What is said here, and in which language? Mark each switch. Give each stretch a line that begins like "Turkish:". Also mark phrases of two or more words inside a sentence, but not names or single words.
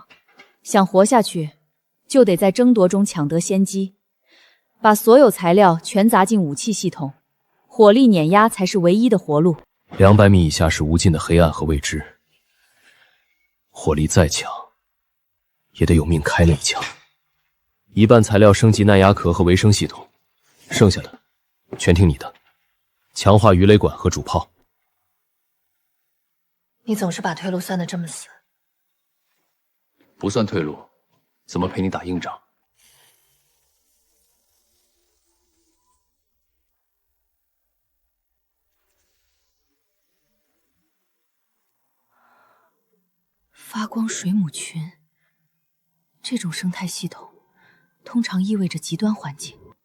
Chinese: 想活下去，就得在爭奪中搶得先機，把所有材料全砸進武器系統，火力碾壓才是唯一的活路。 200米以下是無盡的黑暗和未知。火力再強，也得有命開那一槍。一半材料升級耐壓殼和維生系統，剩下的全聽你的。強化魚雷管和主炮。你总是把退路算得这么死。不算退路，怎么陪你打硬仗？发光水母群，这种生态系统通常意味着极端环境。